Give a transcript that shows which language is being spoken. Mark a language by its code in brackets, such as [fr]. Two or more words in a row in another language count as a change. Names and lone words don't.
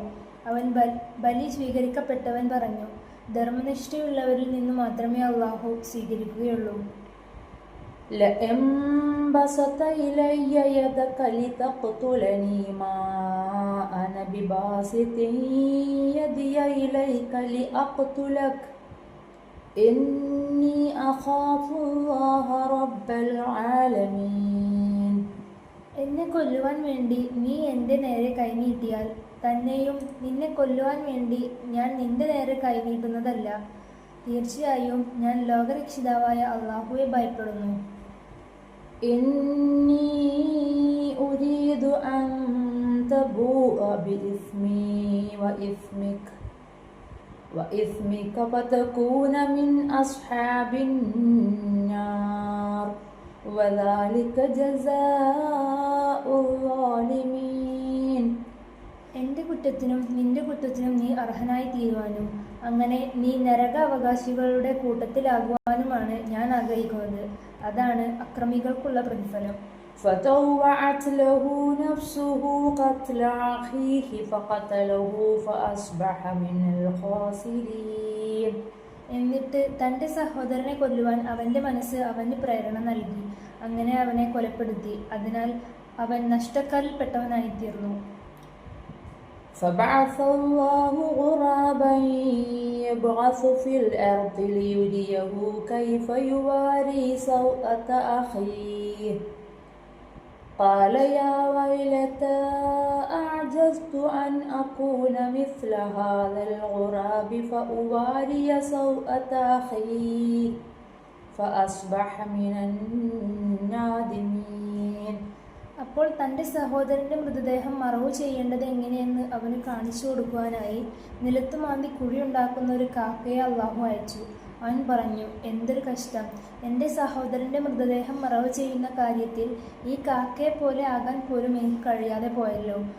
[ml] ബലി സ്വീകരിക്കപ്പെട്ടവൻ പറഞ്ഞു, ധർമ്മനിഷ്ഠയുള്ളവരിൽ നിന്ന് മാത്രമേ അള്ളാഹു സ്വീകരിക്കുകയുള്ളൂ. [ar] لئن بسطت إلي يدك لتقتلني ما أنا بباسط يدي إليك لأقتلك إني أخاف الله رب العالمين. [ml] എന്നെ കൊല്ലുവാൻ വേണ്ടി നീ എൻ്റെ നേരെ കൈനീട്ടിയാൽ തന്നെയും നിന്നെ കൊല്ലുവാൻ വേണ്ടി ഞാൻ നിന്റെ നേരെ കൈനീട്ടുന്നതല്ല. തീർച്ചയായും ഞാൻ ലോകരക്ഷിതാവായ അള്ളാഹുവെ ഭയപ്പെടുന്നു. [ar] إني أريد أن تبوء بإثمي وإثمك فتكون من أصحاب النار وذلك جزاء الظالمين. [ml] എൻ്റെ കുറ്റത്തിനും നിന്റെ കുറ്റത്തിനും നീ അർഹനായി തീരുവാനും അങ്ങനെ നീ നരകാവകാശികളുടെ കൂട്ടത്തിലാകുവാനുമാണ് ഞാൻ ആഗ്രഹിക്കുന്നത്. അതാണ് അക്രമികൾക്കുള്ള പ്രതിഫലം. [ar] فطوعت له نفسه قتل أخيه فقتله فأصبح من الخاسرين. [ml] എന്നിട്ട് തൻ്റെ സഹോദരനെ കൊല്ലുവാൻ അവൻ്റെ മനസ്സ് അവന് പ്രേരണ നൽകി. അങ്ങനെ അവനെ കൊലപ്പെടുത്തി. അതിനാൽ അവൻ നഷ്ടക്കാരിൽപ്പെട്ടവനായി തീർന്നു. [ar] فبعث الله غرابا يبعث في الأرض ليريه كيف يواري سوءة أخيه قال يا ويلتى أعجزت أن أكون مثل هذا الغراب فأواري سوءة أخي فأصبح من النادمين. [ml] അപ്പോൾ തൻ്റെ സഹോദരൻ്റെ മൃതദേഹം മറവു ചെയ്യേണ്ടത് എങ്ങനെയെന്ന് അവന് കാണിച്ചു കൊടുക്കുവാനായി നിലത്ത് മാന്തി കുഴിയുണ്ടാക്കുന്ന ഒരു കാക്കയെ അള്ളാഹു അയച്ചു. അവൻ പറഞ്ഞു, എന്തൊരു കഷ്ടം! എൻ്റെ സഹോദരൻ്റെ മൃതദേഹം മറവ് ചെയ്യുന്ന കാര്യത്തിൽ ഈ കാക്കയെ പോലെ ആകാൻ പോലും എനിക്ക് കഴിയാതെ പോയല്ലോ.